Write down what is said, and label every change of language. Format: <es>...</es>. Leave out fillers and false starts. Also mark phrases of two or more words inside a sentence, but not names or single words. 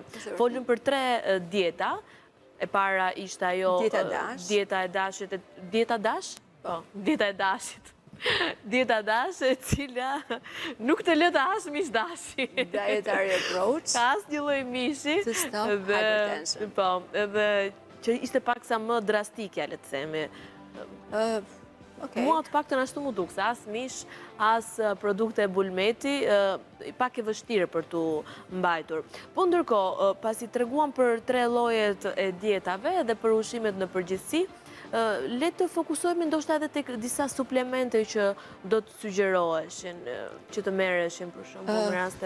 <sq>Folëm për 3 dieta. E para ishte ajo dieta e dashit, dieta dash? Po, dieta e dashit. Dieta dash e cila nuk të lë të hash mish dashi.</sq> <en>Dietary approach.</en> <sq>Ka asnjë lloj mishi.</sq> <en>To stop hypertension.</en> <sq>Po, edhe që ishte paksa më drastike, le të themi. Mua të paktën ashtu mu duk, se as mish, as produkte e bulmeti, pak e vështirë për tu mbajtur. Po ndërkohë, pasi treguam për 3 llojet e dietave dhe për ushqimet në përgjithësi, le të fokusohemi ndoshta edhe tek disa suplemente që do të sugjeroheshin, që të merreshin për shembull në raste.</sq>